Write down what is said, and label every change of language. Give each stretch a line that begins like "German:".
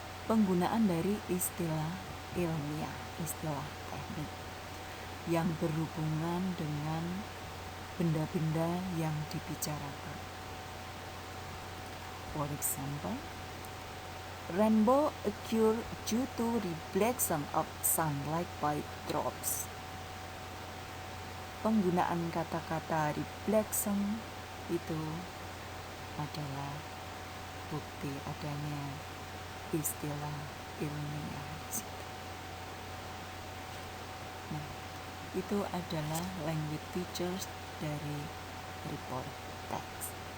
Indonesian: Penggunaan dari istilah ilmiah, istilah teknik yang berhubungan dengan benda-benda yang dibicarakan.
English: For example, rainbow occur due to reflection of sunlight by drops.
Indonesian: Penggunaan kata-kata reflection itu adalah bukti adanya istilah ilmiah. Nah, itu adalah language features dari report text.